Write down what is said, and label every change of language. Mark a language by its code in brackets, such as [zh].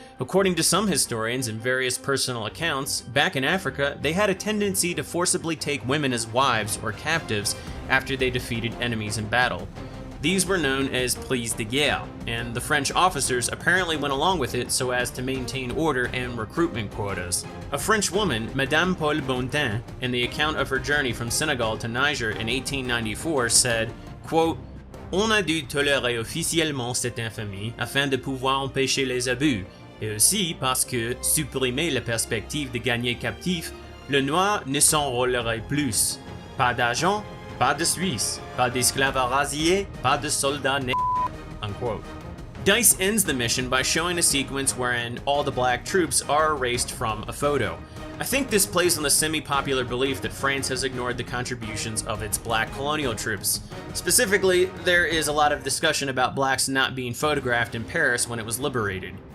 [en] According to some historians and various personal accounts, back in Africa, they had a tendency to forcibly take women as wives or captives after they defeated enemies in battle. These were known as [fr] prises de guerre, [en] and the French officers apparently went along with it so as to maintain order and recruitment quotas. A French woman, Madame Paul Bontin, in the account of her journey from Senegal to Niger in 1894 said, quote, [fr] "On a dû tolérer officiellement cette infamie afin de pouvoir empêcher les abus, et aussi parce que, supprimer la perspective de gagner captifs, le noir ne s'enrôlerait plus. Pas d'argent, pas de Suisse, pas d'esclaves rasiés, pas de soldats nègres," unquote. [en] DICE ends the mission by showing a sequence wherein all the black troops are erased from a photo. I think this plays on the semi-popular belief that France has ignored the contributions of its black colonial troops. Specifically, there is a lot of discussion about blacks not being photographed in Paris when it was liberated.